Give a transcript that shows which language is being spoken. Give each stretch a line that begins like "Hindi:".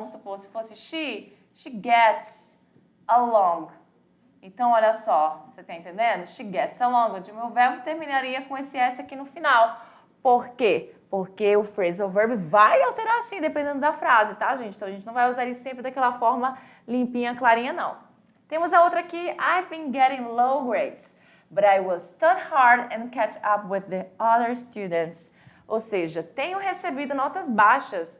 Portuguese: Vamos supor, se fosse
English: she gets along.
Portuguese: Então, olha só, você tá entendendo?
English: She gets along.
Portuguese: O meu verbo terminaria com esse S aqui no final. Por quê? Porque o phrasal verb vai alterar sim, dependendo da frase, tá, gente? Então, a gente não vai usar ele sempre daquela forma limpinha, clarinha, não. Temos a outra aqui.
English: I've been getting low grades, but I will study hard and catch up with the other students.
Portuguese: Ou seja, tenho recebido notas baixas.